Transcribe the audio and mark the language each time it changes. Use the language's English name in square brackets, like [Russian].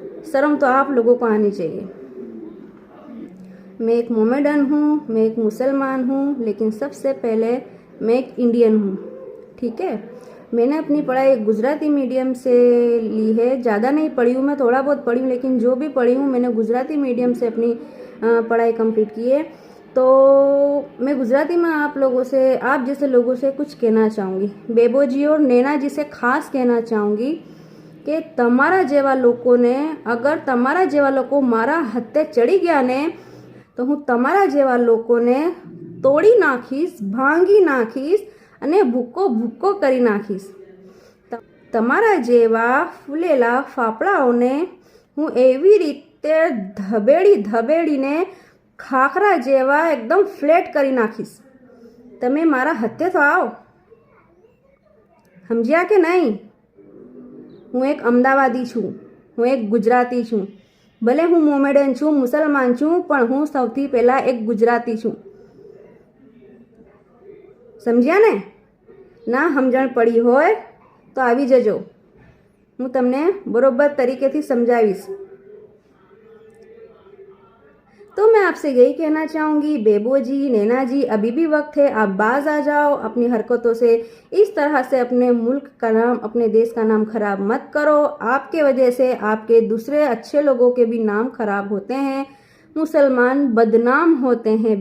[Hindi] शर्म तो आप लोगों को आनी चाहिए। मैं एक मोमेडन हूँ, मैं एक मुसलमान हूँ, लेकिन सबसे पहले मैं एक इंडियन हूँ, ठीक है। मैंने अपनी पढ़ाई गुजराती मीडियम से ली है, ज़्यादा नहीं पढ़ी हूँ मैं, थोड़ा बहुत पढ़ी हूँ, लेकिन जो भी पढ़ी हूँ मैंने गुजराती मीडियम से अपनी पढ़ाई कंप्लीट की है। तो मैं गुजराती में आप लोगों से, आप जैसे लोगों से कुछ कहना चाहूँगी। बेबो जी और नैना जी से खास कहना चाहूँगी कि [Gujarati] તમારા જેવા લોકોને, અગર તમારા જેવા લોકો મારા હત્તે ચડી ગયા ને, તો હું તમારા જેવા લોકોને તોડી નાખીશ, ભાંગી નાખીશ અને ભૂક્કો ભૂક્કો કરી નાખીશ. તમારા જેવા ફૂલેલા ફાફડાઓને હું એવી રીતે ધબેડીને ખાખરા જેવા એકદમ ફ્લેટ કરી નાખીશ. તમે મારા હત્તે તો આવો, સમજ્યા કે નહીં? હું એક અમદાવાદી છું, હું એક ગુજરાતી છું. ભલે હું મોમેડન છું, મુસલમાન છું, પણ હું સૌથી પહેલાં એક ગુજરાતી છું. સમજ્યા ને? ના સમજણ પડી હોય તો આવી જજો, હું તમને બરોબર તરીકેથી સમજાવીશ. [Hindi] तो मैं आपसे यही कहना चाहूँगी, बेबो जी, नैना जी, अभी भी वक्त है, आप बाज आ जाओ अपनी हरकतों से। इस तरह से अपने मुल्क का नाम, अपने देश का नाम खराब मत करो। आपके वजह से आपके दूसरे अच्छे लोगों के भी नाम खराब होते हैं, मुसलमान बदनाम होते हैं।